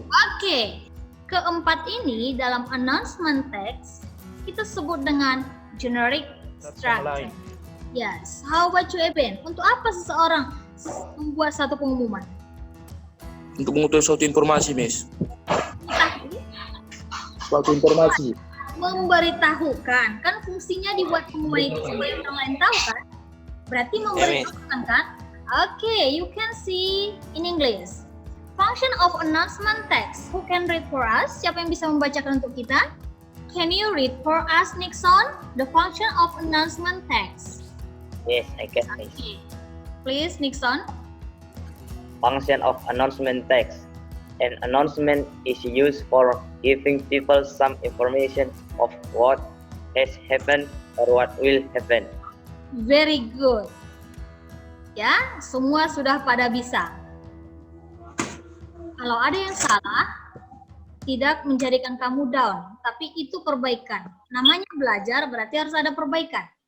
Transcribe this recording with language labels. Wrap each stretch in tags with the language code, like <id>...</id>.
<id>Oke. Keempat ini dalam announcement text kita sebut dengan generic structure. Yes.</id> <en>How about you,</en> <id>Eben? Untuk apa seseorang membuat satu pengumuman? Untuk mengutip suatu informasi, Miss. Kita Suatu informasi. memberitahukan, kan fungsinya dibuat pengumuman itu supaya orang lain tahu kan? Berarti memberitahukan kan?</id> <en>Okay, you can see in English. Function of announcement text. Who can read for us?</en> <id>Siapa yang bisa membacakan untuk kita?</id> <en>Can you read for us, Nixon? The function of announcement text. Yes, I can. Okay. Please, Nixon. Function of announcement text. An announcement is used for giving people some information of what has happened or what will happen. Very good.</en> <id>Ya, semua sudah pada bisa. Kalau ada yang salah, tidak menjadikan kamu down, tapi itu perbaikan. Namanya belajar berarti harus ada perbaikan.</id>